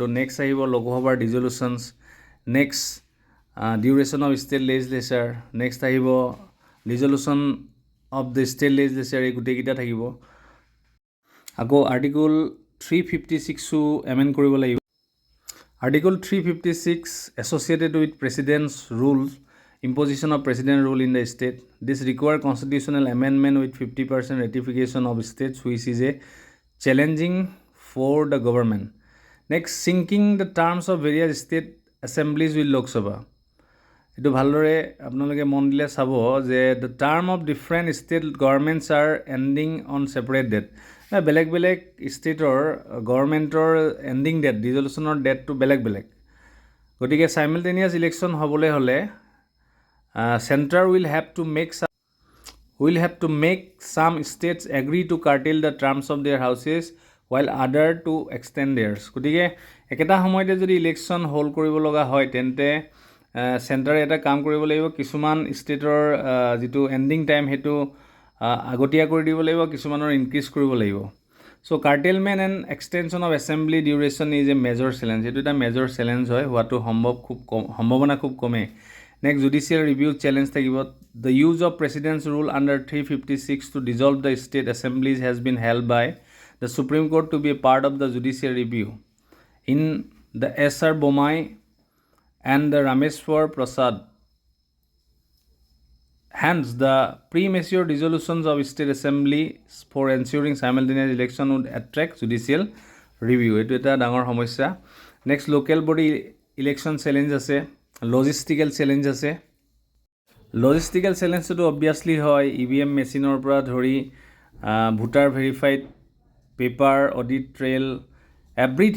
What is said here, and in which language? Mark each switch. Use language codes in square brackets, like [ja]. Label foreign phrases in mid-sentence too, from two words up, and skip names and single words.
[en] নেক্সট [as] আহিব লোকসভাৰ [en] dissolutions, next duration of state legislature, next আহিব dissolution of the state legislature, [as] এই গোটেইকেইটা থাকিব। আকৌ আৰ্টিকল 356ও এমেণ্ড কৰিব লাগিব। [en] article 356 associated with president's rule, imposition of president rule in the state. This require constitutional amendment with 50% ratification of states, which is a challenging for the government. Next, syncing the terms of various state assemblies with Lok Sabha. [as] এইটো ভালদৰে আপোনালোকে মন দিলে চাব যে [en] the term of different state governments are ending on separate date. [as] বেলেগ বেলেগ ষ্টেটৰ গভৰ্ণমেণ্টৰ [en] ending date, [as] ডিজলিউশ্যনৰ ডেটটো বেলেগ বেলেগ। [en] গতিকে simultaneous election [as] হ'বলৈ হ'লে [en] center will have to make some states agree to curtail the terms of their houses while other to extend theirs. [as] গতিকে একেটা সময়তে যদি [en] election hold [as] কৰিব লগা হয় তেন্তে চেণ্টাৰে এটা কাম কৰিব লাগিব, কিছুমান ষ্টেটৰ যিটো [en] ending time [as] সেইটো আগতীয়া কৰি দিব লাগিব, কিছুমানৰ ইনক্ৰিজ কৰিব লাগিব। [en] so curtailment and extension of assembly duration is a major challenge. [as] এইটো এটা [en] major challenge [as] হয়, হোৱাটো সম্ভাৱনা খুব কমে। [en] next, judicial review challenge থাকিব। the use of president's rule under 356 to dissolve the state assemblies has been held by the Supreme Court to be a part of the judicial review in the S.R. Bommai and the Rameshwar Prasad. Hence, the premature dissolutions of state assemblies for ensuring simultaneous election would attract judicial review. [as] এইটো এটা ডাঙৰ সমস্যা। [en] next, local body election challenge আছে, logistical challenge আছে। logistical challenge obviously [as] হয় EVM মেচিনৰ পৰা ধৰি [en] voter verified paper, audit trail, everything.